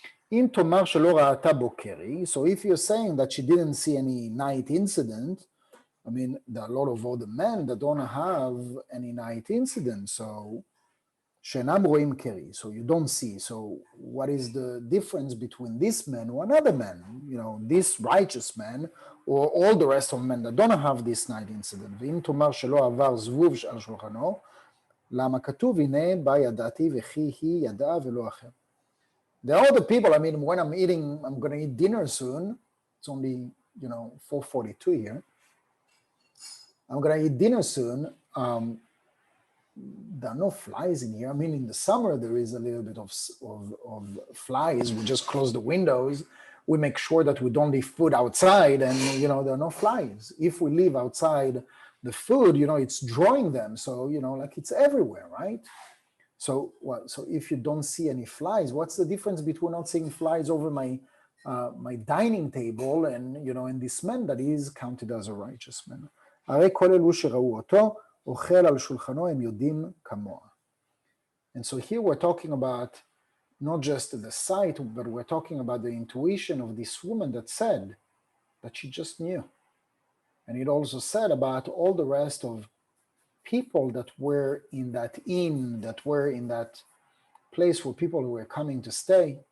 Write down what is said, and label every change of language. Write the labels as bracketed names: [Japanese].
[Hebrew] In tomar shelo ra'ata bokeri, [English] so if you're saying that she didn't see any night incident, I mean, there are a lot of other men that don't have any night incident, so [Hebrew] she'enam roim keri, [English] so you don't see. So what is the difference between this man or another man, this righteous man, or all the rest of men that don't have this night incident? [Hebrew] ואם תאמר שלא עבר זבוב על שולחנו, למה כתוב הנה בה ידעתי וכי היא ידעה ולא אחר. [English] There are other people, I mean, when I'm going to eat dinner soon. It's only, 4:42 here. I'm going to eat dinner soon. There are no flies in here. I mean, in the summer, there is a little bit of flies. We just close the windows. We make sure that we don't leave food outside, and, there are no flies. If we leave outside the food, it's drawing them. So, like it's everywhere, right? So if you don't see any flies, what's the difference between not seeing flies over my dining table and, and this man that is counted as a righteous man? [Hebrew] הרי כל אלו שראו אותו, אוכל על שולחנו הם יודעים כמוה. [English] And so here we're talking about not just the sight, but we're talking about the intuition of this woman that said that she just knew. And it also said about all the rest of people that were in that inn, that were in that place where people were coming to stay.